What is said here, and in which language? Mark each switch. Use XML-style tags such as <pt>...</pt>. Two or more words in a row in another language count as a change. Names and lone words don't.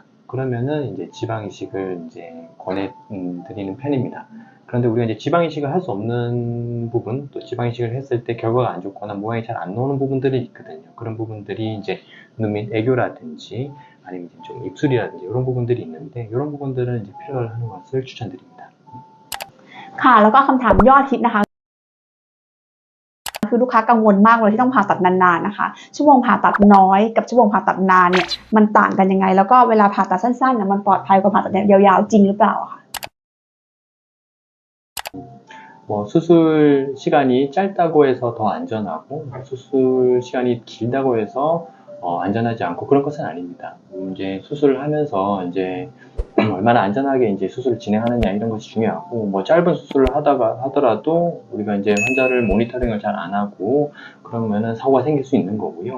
<ko>그러면은 이제 지방 이식을 이제 권해드리는 편입니다. 그런데 우리가 이제 지방 이식을 할 수 없는 부분, 또 지방 이식을 했을 때 결과가 안 좋거나 모양이 잘 안 나오는 부분들이 있거든요. 그런 부분들이 이제 눈 밑 애교라든지 아니면 좀 입술이라든지 이런 부분들이 있는데 이런 부분들은 이제 필러를 하는 것을 추천드립니다.</ko> <th>ค่ะแล้วก็คำถามยอดฮิตนะคะ คือลูกค้ากังวลมากเลยที่ต้องผ่าตัดนานๆนะคะชั่วโมงผ่าตัดน้อยกับชั่วโมงผ่าตัดนานเนี่ยมันต่างกันยังไงแล้วก็เวลาผ่าตัดสั้นๆเนี่ยมันปลอดภัยกว่าผ่าตัดยาวๆจริงหรือเปล่าอะคะ</th> <ko>뭐 수술 시간이 짧다고 해서 더 안전하고 수술 시간이 길다고 해서 안전하지 않고 그런 것은 아닙니다. 이제 수술을 하면서 이제 얼마나 안전하게 이제 수술을 진행하느냐 이런 것이 중요하고 뭐 짧은 수술을 하더라도 우리가 이제 환자를 모니터링을 잘 안 하고 그러면은 사고가 생길 수 있는 거고요.</ko>